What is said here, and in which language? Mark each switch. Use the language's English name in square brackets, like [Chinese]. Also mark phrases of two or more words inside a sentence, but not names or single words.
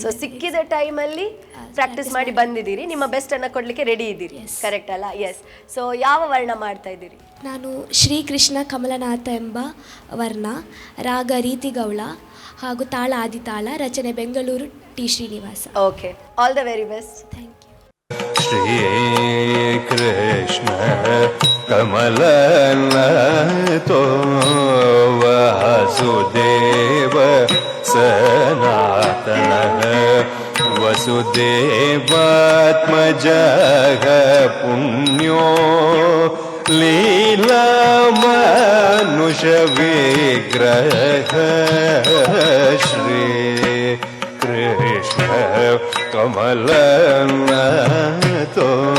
[Kannada] ಸೊ ಸಿಕ್ಕಿದ ಟೈಮಲ್ಲಿ ಪ್ರಾಕ್ಟೀಸ್ ಮಾಡಿ ಬಂದಿದ್ದೀರಿ, ನಿಮ್ಮ ಬೆಸ್ಟನ್ನು ಕೊಡಲಿಕ್ಕೆ ರೆಡಿ ಇದ್ದೀರಿ, ಕರೆಕ್ಟ್ ಅಲ್ಲ? ಎಸ್. ಸೊ ಯಾವ ವರ್ಣ ಮಾಡ್ತಾ ಇದ್ದೀರಿ? ನಾನು ಶ್ರೀಕೃಷ್ಣ ಕಮಲನಾಥ ಎಂಬ ವರ್ಣ, ರಾಗ ರೀತಿಗೌಳ ಹಾಗೂ ತಾಳ ಆದಿತಾಳ, ರಚನೆ ಬೆಂಗಳೂರು ಟಿ ಶ್ರೀನಿವಾಸ. ಓಕೆ, [English] all the very best. thank you. [Sanskrit] श्रीकृष्ण कमलनाथो वासुदेव सनातनः वसुदेवात्मजः पुण्यो लीलामानुषविग्रहः श्रीकृष्ण कमलनाथो